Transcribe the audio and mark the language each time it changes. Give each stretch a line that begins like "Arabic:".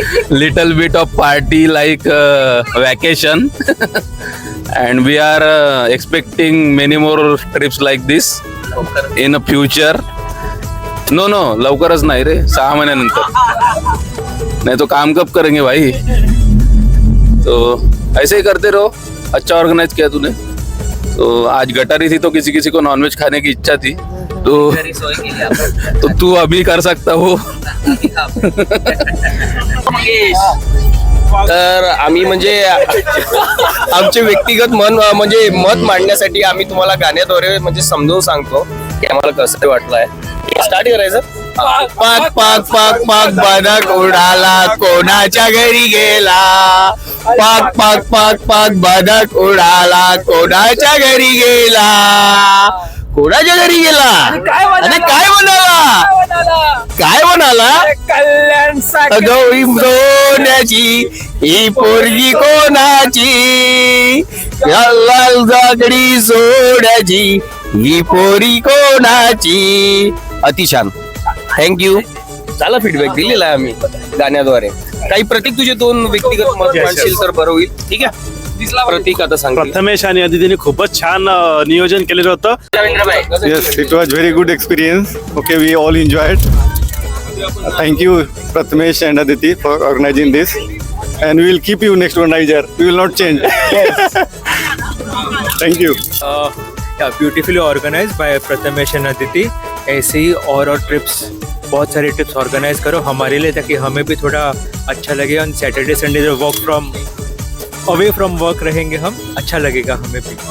English: little bit of party like vacation and we are expecting many more trips like this in a future.
Marathi: No लवकरच नाही रे, 6 महीन्यानंतर.
Hindi: नहीं तो काम कब करेंगे भाई. तो ऐसे ही करते रहो. अच्छा ऑर्गेनाइज किया तूने. तो आज गटारी थी तो किसी को नॉनवेज खाने की इच्छा थी तो तू अभी कर सकता हो.
Marathi: तर आम्ही म्हणजे आमचे व्यक्तिगत म्हणजे मत मांडण्यासाठी आम्ही तुम्हाला गाण्याद्वारे म्हणजे समजावून सांगतो की आम्हाला कसं वाटलंय. स्टार्ट करायचं. पाक पाक पाक पाक बदक उडाला कोणाच्या घरी गेला. पाक पाक पाक पाक बदक उडाला कोणाच्या घरी गेला. कोणाच्या घरी गेला आणि काय म्हणाला कल्याण गौरी सोन्याची ही पोरगी कोणाची. लाल जागडी सोन्याची ही पोरी कोणाची. अतिशान. थँक्यू. झाला फीडबॅक दिलेला आहे आम्ही गाण्याद्वारे. काही प्रतीक तुझे 2 व्यक्तिगत मत मांडशील तर बरं होईल. ठीक आहे. प्रतीक आता सांग. प्रथमेश आणि अदितीने खूपच छान नियोजन केलेलं होतं.
English: Yes, it was very good experience. Okay, we all enjoyed. Thank you, Prathamesh and Aditi, for organizing this. And we will keep you next one Niger. We will not change. Thank you.
Hindi: Beautifully organise by Prathamesh and Aditi. ऐसे ही और trips, बहुत सारी trips organise करो हमारे लिए, ताकि हमें भी थोड़ा अच्छा लगे. ऑन सैटरडे संडे जो अवे फ्रॉम वर्क रहेंगे हम, अच्छा लगेगा हमें भी.